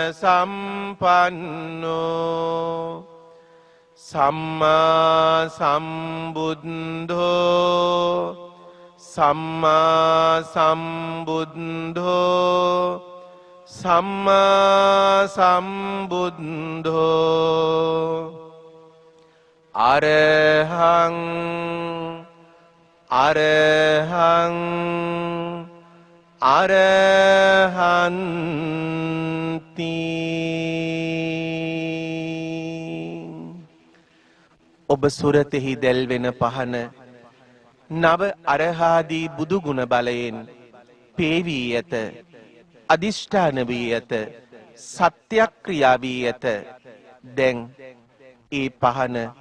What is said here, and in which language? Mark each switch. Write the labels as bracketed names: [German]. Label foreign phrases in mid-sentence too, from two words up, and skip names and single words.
[Pali] සම්පන්නෝ සම්මා සම්බුද්ධෝ සම්මා සම්බුද්ධෝ සම්මා සම්බුද්ධෝ අරහං අරහං අරහන්ති [Sinhala] ඔබ සුරතෙහි දැල්වෙන පහන නව අරහාදී බුදු ගුණ බලයෙන් පේවී ඇත අදිෂ්ඨාන වී ඇත සත්‍යක්‍රියා වී ඇත දැන් ඒ පහන